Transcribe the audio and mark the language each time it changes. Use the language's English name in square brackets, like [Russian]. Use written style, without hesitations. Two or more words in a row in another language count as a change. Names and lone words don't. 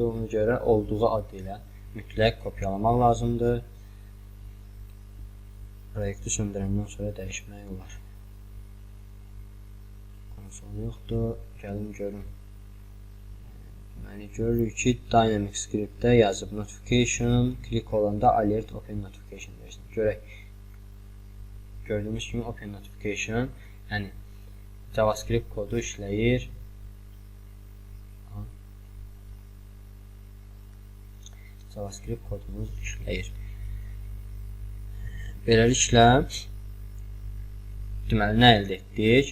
[Azerbaijani] Ona görə olduğu adı ilə mütləq kopyalamaq lazımdır. Proyekti söndürəndən sonra dəyişmək olar. Konsol yoxdur. Gəlin görün. Deməli görürük ki, Dynamic Scriptdə yazıb notification, klik olanda [English] alert open notification [Azerbaijani] versin. Görək. Gördüyümüz kimi [English] open notification, [Azerbaijani] yəni JavaScript kodu işləyir. JavaScript kodumuz işləyir. Beləliklə, deməli, nə əldə etdik?